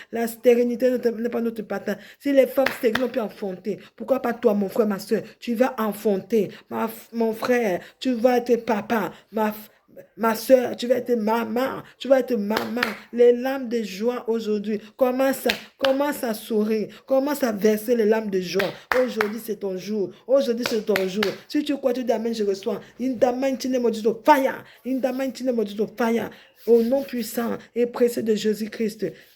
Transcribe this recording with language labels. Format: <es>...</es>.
<fr>La stérilité n'est pas notre partage. Si les femmes stériles ont pu enfanter, pourquoi pas toi, mon frère, ma soeur, tu vas enfanter. Mon frère, tu vas être papa. Ma soeur, tu vas être maman. Tu vas être maman. Les larmes de joie aujourd'hui. Commence à sourire. Commence à verser les larmes de joie. Aujourd'hui, c'est ton jour. Aujourd'hui, c'est ton jour. Si tu crois, tu dis amen, je reçois.</fr> <en>In the mighty name of Jesus, fire. In the mighty name of Jesus, fire.</en> <fr>Au nom puissant et précieux de Jésus-Christ.</fr>